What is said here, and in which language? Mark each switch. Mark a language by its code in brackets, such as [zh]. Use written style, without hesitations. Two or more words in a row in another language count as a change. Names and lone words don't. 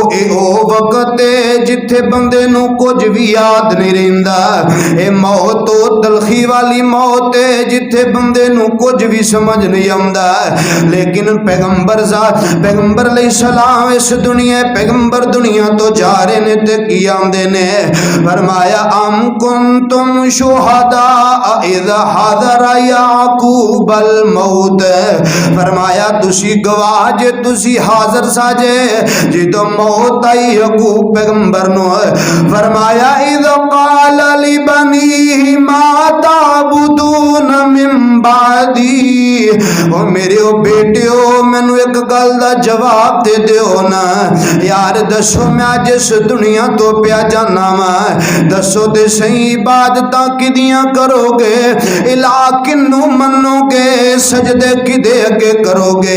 [pa] اے او وقت ہے جتھے بندے نوں کجھ بھی یاد نہیں رہندا. اے موت توں تلخی والی موت ہے جتھے بندے نوں کجھ بھی سمجھ نہیں آندا. لیکن پیغمبر علیہ السلام اس دنیا، پیغمبر دنیا توں جا رہے نے تے کی آندے نے فرمایا [ar] أم كنتم شهداء إذ حضر يعقوب الموت. [pa] فرمایا تسی گواہ جے، تسی حاضر ساجے جدوں موت آئی یعقوب پیغمبر نوں. [ar] فرمایا إذ قال لبنيه ما تعبدون من بعدي. [pa] او میرے او بیٹیو مینوں اک گل دا جواب دے دیو نا یار، دسو میں اج اس دنیا توں پیا جانا واں، دسو تے سہی عبادتاں کدیاں کرو گے، الہٰ کنوں منو گے، سجدے کدے اگے کرو گے.